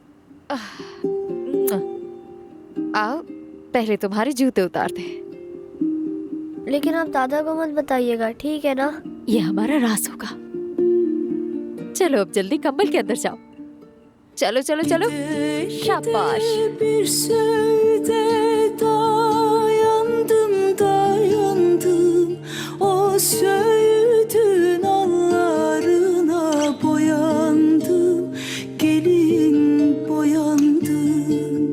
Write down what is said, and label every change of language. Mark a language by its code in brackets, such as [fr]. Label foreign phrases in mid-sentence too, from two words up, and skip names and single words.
[hi] आओ पहले तुम्हारे जूते उतार दे। लेकिन आप दादा को मत बताइएगा, ठीक है ना? ये हमारा राज होगा। चलो अब जल्दी कंबल के अंदर जाओ। चलो चलो चलो, शाबाश। [tr] Bir sözde dayandım dayandım, o söğüdün allarına boyandım, gelin boyandım.